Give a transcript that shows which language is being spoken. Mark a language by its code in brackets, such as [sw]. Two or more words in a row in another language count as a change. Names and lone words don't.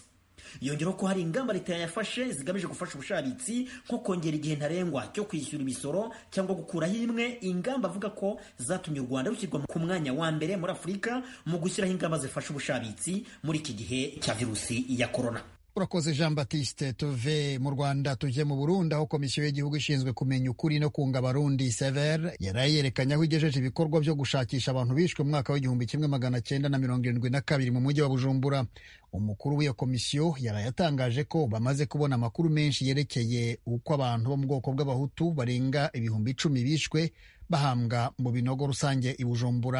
[rw] Yongeraho ko hari ingamba leta yafashe zigamije gufasha ubushabitsi nko kongera igihe ntarengwa cyo kwishyura imisoro cyangwa gukuraho imwe, ingamba avuga ko zatumye u Rwanda rushyirwa ku mwanya wa mbere muri Afurika mu gushyiraho ingamba zifasha ubushabitsi muri iki gihe cya virusi ya korona. Urakoze Jean Baptiste. Tuve mu Rwanda tujye mu Burundi, aho komisiyo y'igihugu ishinzwe kumenya ukuri no kunga abarundi Sever yaraye yerekanye aho igejeje ibikorwa byo gushakisha abantu bishwe mu mwaka w'1972 mu mujyi wa Bujumbura. Umukuru w'iyo komisiyo yaraye atangaje ko bamaze kubona amakuru menshi yerekeye uko abantu bo mu bwoko bw'abahutu barenga 10,000 bishwe bahambwa mu binogo rusange i Bujumbura.